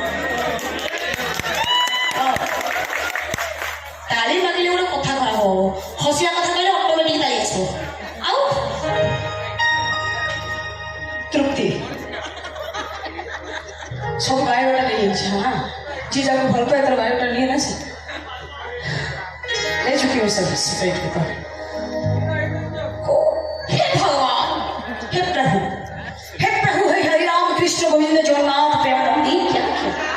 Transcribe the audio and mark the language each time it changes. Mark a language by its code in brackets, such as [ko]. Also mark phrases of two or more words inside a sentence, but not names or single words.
[or] ତାଳି ମାଗିଲେ ଗୋଟେ କଥା ଖରାପ ହବ, ହସିବା କଥା କହିଲେ ଅଟୋମେଟିକ ତାଳି ଆସିବ। ଆଉ ତୃପ୍ତି ସବୁ ବାୟୋଡାଟା ନେଇଯାଇଛି। ହଁ ଯିଏ ଯାହାକୁ ଭଲ ପାଏ ତାର ବାୟୋଡାଟା ନିଏ ନା ସେ [hi] ले चुकी हूँ सब स्ट्रेट के पर। हे भगवान, हे प्रभु हे हरि राम कृष्ण गोविंद जगन्नाथ प्रेमानंद। ये क्या किया?